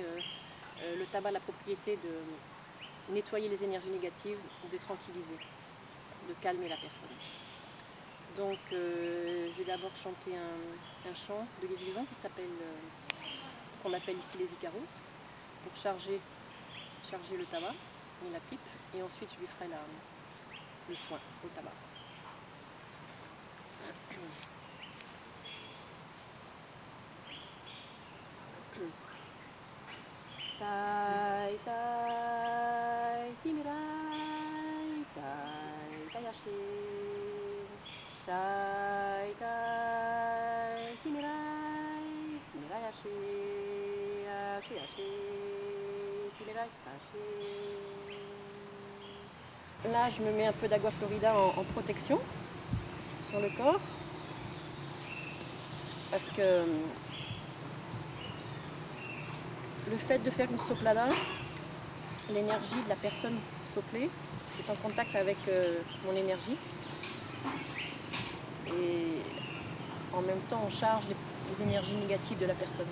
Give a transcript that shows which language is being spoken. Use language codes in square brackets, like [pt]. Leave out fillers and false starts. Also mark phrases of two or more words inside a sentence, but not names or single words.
[fr] Le tabac a la propriété de nettoyer les énergies négatives, de tranquilliser, de calmer la personne. Donc je vais d'abord chanter un chant de guérison qui s'appelle, qu'on appelle ici les Icaros, pour charger le tabac et la pipe, et ensuite je lui ferai le soin au tabac. Tai tai timirai, tai tai ashe. Tai tai timirai, timirai ashe, ashe ashe, timirai ashe. Là, je me mets un peu d' [es] agua florida [fr] en protection sur le corps parce que le fait de faire une soplada, l'énergie de la personne soplée est en contact avec mon énergie et en même temps on charge les énergies négatives de la personne.